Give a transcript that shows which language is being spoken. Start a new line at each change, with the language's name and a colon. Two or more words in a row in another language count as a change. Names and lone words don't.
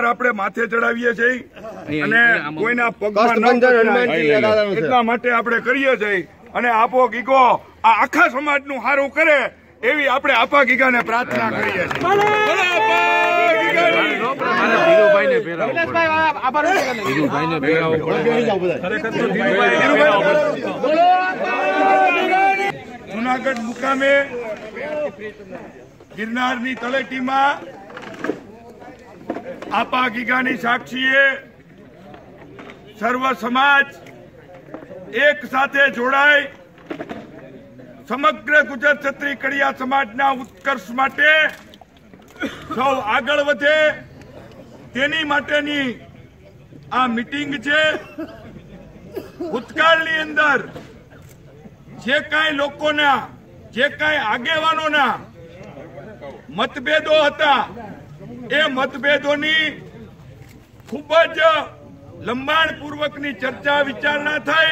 Gujarati: આપણે માથે ચડાવીએ છીએ અને કોઈના પગમાં એટલા માટે આપણે કરીએ છીએ અને આપો ગીગો આ આખા સમાજનું સારું કરે એવી આપણે આપા ગીગાને પ્રાર્થના કરીએ છીએ। જૂનાગઢ મુકામે ગિરનારની તળેટી મેં આપા ગીગાની સાક્ષીએ સર્વ સમાજ એક સાથે જોડાય સમગ્ર ગુજર ક્ષત્રિય કડિયા સમાજના ઉત્કર્ષ માટે સૌ આગળ વધે તેની માટેની આ મીટિંગ છે। ભૂતકાળની અંદર જે કાંઈ લોકોના, જે કાંઈ આગેવાનોના મતભેદો હતા એ મતભેદોની ખૂબ જ લંબાણપૂર્વકની ચર્ચા વિચારણા થાય।